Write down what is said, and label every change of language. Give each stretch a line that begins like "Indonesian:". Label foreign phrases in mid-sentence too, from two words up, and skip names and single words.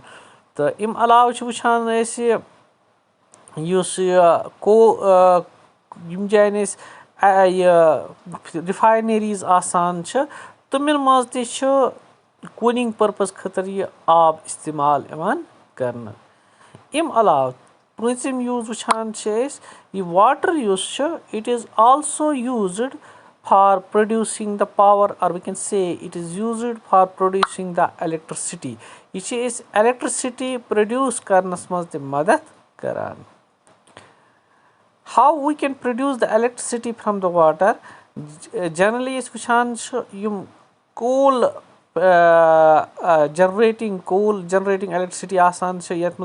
Kashmiri: تہٕ امہِ علاوٕ چھِ وٕچھان أسۍ یُس یہِ یِم جایَن أسۍ یہِ رِفاینٔریٖز آسان چھِ تِمن منٛز تہِ چھُ
English: cooling purpose
Kashmiri: خٲطرٕ یہِ آب استعمال یِوان کرنہٕ. امہِ علاوٕ پوٗنٛژِم یوٗز وٕچھان چھِ أسۍ یہِ واٹر یُس چھُ
English: it is also used for producing the power or we can say it is used for producing the electricity.
Kashmiri: یہِ چھِ أسۍ الیکٹرسٹی پروڈیوس کرنس منٛز تہِ مدد کران.
English: how we can produce the electricity from the water generally
Kashmiri: أسۍ وٕچھان چھِ یِم
English: coal generating electricity
Kashmiri: آسان چھِ یتھ